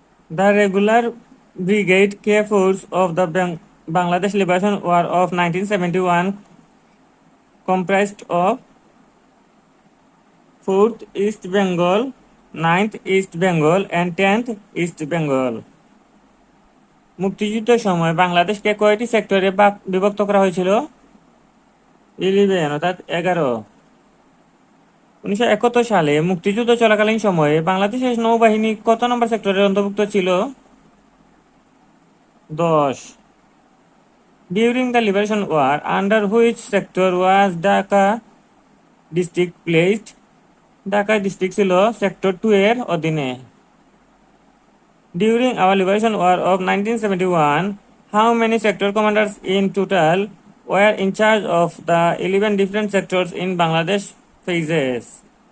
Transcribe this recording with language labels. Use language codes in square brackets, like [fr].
[en] The Regular Brigade K Force of the Bangladesh Liberation War of 1971 comprised of 4th East Bengal, 9th East Bengal and 10th East Bengal. [bn] মুক্তিযুদ্ধের সময় বাংলাদেশকে কয়টি সেক্টরে বিভক্ত করা হয়েছিল? 11 অর্থাৎ 11। 1971 সালে মুক্তিযুদ্ধ চলাকালীন সময়ে বাংলাদেশের নৌবাহিনী কত নম্বর সেক্টরের অন্তর্ভুক্ত ছিল? 10। [en] During the Liberation War, under which sector was Dhaka district placed? [bn] Dhaka district ছিল সেক্টর 2 এর অধীনে। [en] During our Liberation War of 1971, how many sector commanders in total were in charge of the 11 different sectors in Bangladesh phases?